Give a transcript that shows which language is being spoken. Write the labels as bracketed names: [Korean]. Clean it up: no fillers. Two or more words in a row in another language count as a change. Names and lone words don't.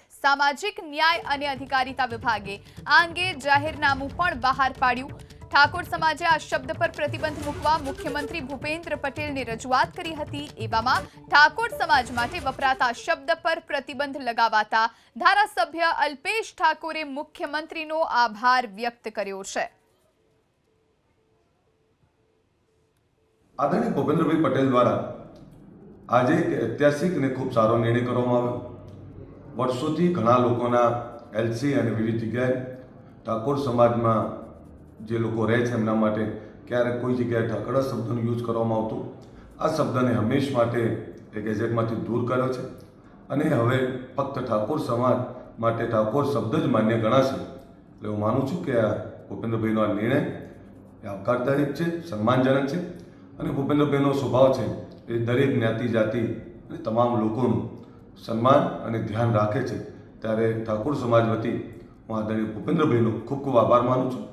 [Gujarati] સામાજિક ન્યાય અને અધિકારીતા વિભાગે આ અંગે જાહેરનામું પણ બહાર પાડ્યું। ઠાકોર સમાજે આ શબ્દ પર પ્રતિબંધ મૂકવા મુખ્યમંત્રી ભૂપેન્દ્ર પટેલને રજૂઆત કરી હતી। એવામાં ઠાકોર સમાજ માટે વપરાતા શબ્દ પર પ્રતિબંધ લગાવાતા ધારાસભ્ય અલ્પેશ ઠાકોરે મુખ્યમંત્રીનો આભાર વ્યક્ત કર્યો છે। આદરણીય ભૂપેન્દ્ર ભાઈ પટેલ દ્વારા આજ એક ઐતિહાસિક ને ખૂબ સારો નિર્ણય કરવામાં આવ્યો। વર્ષોથી ઘણા લોકોના એલસી અને વિવિધ જગ્યાએ ઠાકોર સમાજ મેં જે લોકો રહે છે એમના માટે ક્યારેક કોઈ જગ્યાએ ઠાકરા શબ્દનો યૂઝ કરવામાં આવતો। આ શબ્દને હમેશ માટે એક ગેઝેટમાંથી દૂર કર્યો છે અને હવે ફક્ત ઠાકોર સમાજ માટે ઠાકોર શબ્દ જ માન્ય ગણાશે। એટલે હું માનું છું કે આ ભૂપેન્દ્રભાઈનો આ નિર્ણય આવકારદાયક છે, સન્માનજનક છે અને ભૂપેન્દ્રભાઈનો સ્વભાવ છે એ દરેક જ્ઞાતિ જાતિ અને તમામ લોકોનું સન્માન અને ધ્યાન રાખે છે। ત્યારે ઠાકોર સમાજ વતી હું આદરણીય ભૂપેન્દ્રભાઈનો ખૂબ ખૂબ આભાર માનું છું।